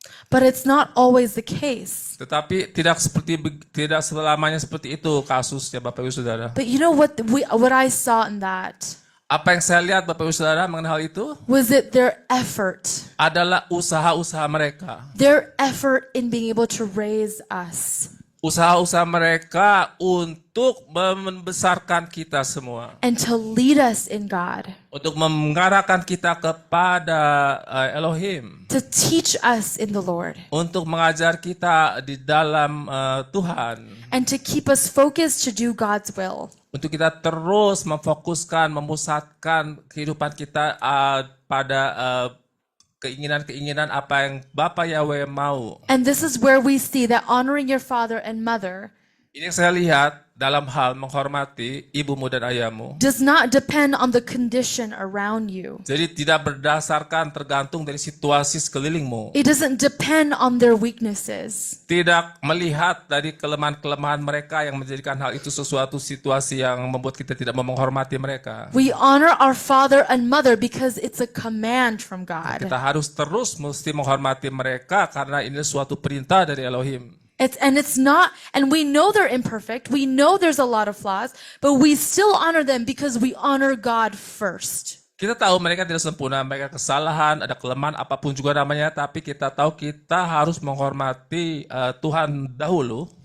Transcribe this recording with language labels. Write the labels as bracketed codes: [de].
[en] But it's not always the case. [id] Tetapi tidak selamanya seperti itu kasusnya, Bapak Ibu Saudara. [en] But you know what I saw in that [id] Apa yang saya lihat, Bapak Ibu Saudara, mengenai hal itu [en] was that their effort [id] adalah usaha-usaha mereka. [en] in being able to raise us [id] Usaha-usaha mereka untuk membesarkan kita semua. [en] and to lead us in God, [id] Untuk mengarahkan kita kepada Elohim. [en] to teach us in the Lord, [id] Untuk mengajar kita di dalam Tuhan. [en] and to keep us focused to do God's will. [id] Untuk kita terus memfokuskan, memusatkan kehidupan kita pada keinginan-keinginan apa yang Bapa Yahweh mau. [en] And this is where we see that honoring your father and mother [id] Ini yang saya lihat dalam hal menghormati ibumu dan ayahmu. [en] does not depend on the condition around you. [id] Jadi tidak berdasarkan tergantung dari situasi sekelilingmu. [en] It doesn't depend on their weaknesses. [id] Tidak melihat dari kelemahan-kelemahan mereka yang menjadikan hal itu sesuatu situasi yang membuat kita tidak mau menghormati mereka. [en] We honor our father and mother because it's a command from God. [id] Kita harus terus mesti menghormati mereka karena ini suatu perintah dari Elohim. [en] And we know they're imperfect. We know there's a lot of flaws, but we still honor them because we honor God first. [id] Kita tahu mereka tidak sempurna, mereka kesalahan, ada kelemahan apapun juga namanya, tapi kita tahu kita harus menghormati Tuhan dahulu.